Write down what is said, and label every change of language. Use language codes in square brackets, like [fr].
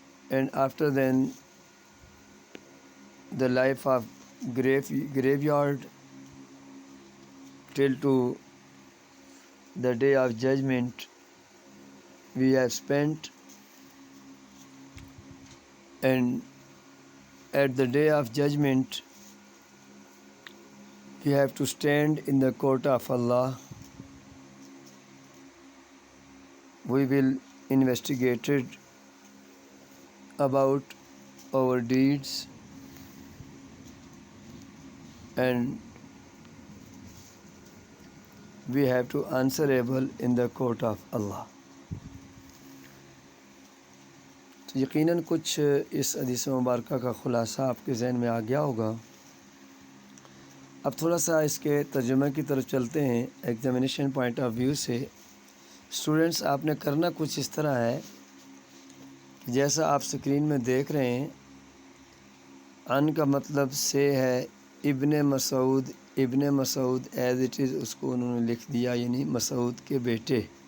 [en] and after then the life of graveyard till to the day of judgment we have spent, and at the day of judgment we have to stand in the court of Allah. We will investigate about our deeds and we have to answerable in the court of Allah. [ur] تو یقیناً کچھ اس حدیث مبارکہ کا خلاصہ آپ کے ذہن میں آ گیا ہوگا۔ اب تھوڑا سا اس کے ترجمہ کی طرف چلتے ہیں ایگزامینیشن پوائنٹ آف ویو سے۔ اسٹوڈنٹس، آپ نے کرنا کچھ اس طرح ہے کہ جیسا آپ سکرین میں دیکھ رہے ہیں، ان کا مطلب سے ہے ابن مسعود [en] as it is [ur] اس کو انہوں نے لکھ دیا، یعنی مسعود کے بیٹے،